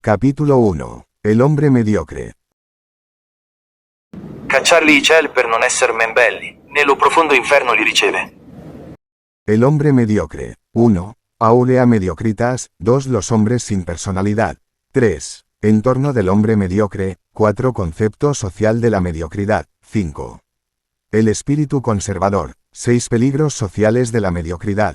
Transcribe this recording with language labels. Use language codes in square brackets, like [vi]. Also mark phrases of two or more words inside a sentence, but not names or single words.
[es] Capítulo 1. El hombre mediocre. [it] Cacciarli i ciel per non esser men belli, nello profondo inferno li riceve. [es] El hombre mediocre. 1. [la] Aurea mediocritas. [es] 2. Los hombres sin personalidad. 3. Entorno del hombre mediocre. 4. Concepto social de la mediocridad. 5. El espíritu conservador. 6. Peligros sociales de la mediocridad.